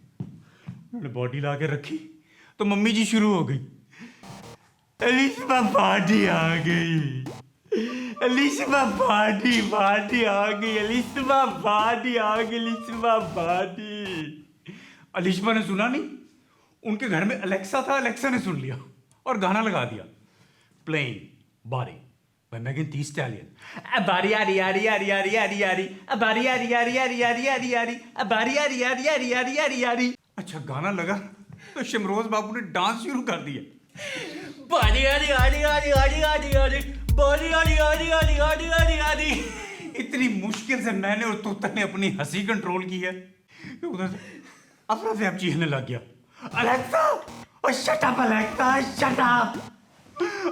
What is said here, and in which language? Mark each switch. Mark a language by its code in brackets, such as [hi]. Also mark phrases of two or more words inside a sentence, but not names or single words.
[hi] उन्होंने बॉडी ला के रखी तो मम्मी जी शुरू हो गई, अलिशबा बॉडी आ गई, अलिशबा बॉडी बॉडी आ गई, अलिशबा बॉडी आ गई, अलिशबा बॉडी। अलिशबा ने सुना नहीं, उनके घर में अलेक्सा था, अलेक्सा ने सुन लिया और गाना लगा दिया, प्लेइंग बारी by Megan Thee Stallion. A bari yari yari yari yari yari yari. A bari yari yari yari yari yari yari. A bari yari yari yari yari yari yari. अच्छा गाना लगा तो शमरोज बाबू ने डांस शुरू कर दिया। बारी आरी आरी आरी आरी आरी आरी बारी आरी आरी आरी आरी आरी आरी। इतनी मुश्किल से मैंने और तोता ने अपनी हंसी कंट्रोल की है कि उधर से अफरा से अब चीखने लग गया, अलेक्सा, [en] Oh shut up Alexa, shut up.